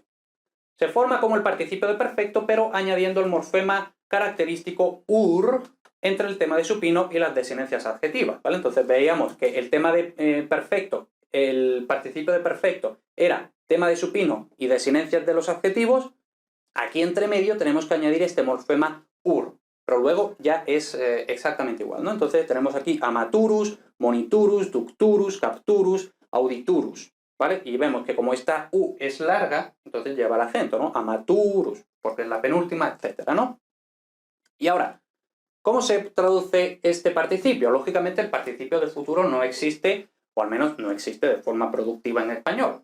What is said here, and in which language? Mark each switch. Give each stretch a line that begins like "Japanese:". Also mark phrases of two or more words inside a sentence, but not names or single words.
Spanish: Se forma como el participio de perfecto, pero añadiendo el morfema característico ur entre el tema de supino y las desinencias adjetivas, ¿vale? Entonces veíamos que el tema de perfecto, el participio de perfecto era tema de supino y desinencias de los adjetivos. Aquí entre medio tenemos que añadir este morfema ur, pero luego ya es exactamente igual, ¿no? Entonces tenemos aquí
Latin: amaturus, moniturus, ducturus, capturus, auditurus,
Spanish: ¿vale? Y vemos que como esta U es larga, entonces lleva el acento, ¿no? Amaturus, porque es la penúltima, etcétera, ¿no? Y ahora, ¿cómo se traduce este participio? Lógicamente el participio del futuro no existe, o al menos no existe de forma productiva en español.